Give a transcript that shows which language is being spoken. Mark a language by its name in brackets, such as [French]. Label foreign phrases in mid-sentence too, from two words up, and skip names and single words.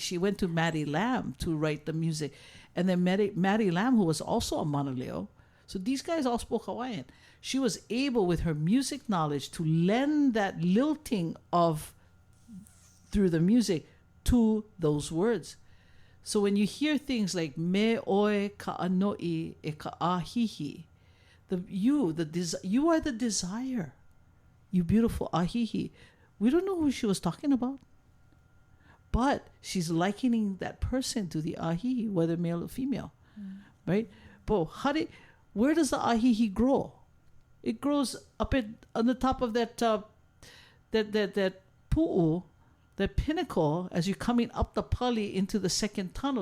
[English] She went to Maddie Lamb to write the music. And then Maddie Lamb, who was also a Maunalua. So these guys all spoke Hawaiian. She was able, with her music knowledge, to lend that lilting through the music to those words. [Hawaiian] So when you hear things like me oe ka'anoi e ka'ahihi, [English] you are the desire, you beautiful ahihi. We don't know who she was talking about, but she's likening that person to the ahihi, whether male or female, right? But where does the ahihi grow? It grows up on the top of that pu'u, that pinnacle, as you're coming up the pali into the second tunnel.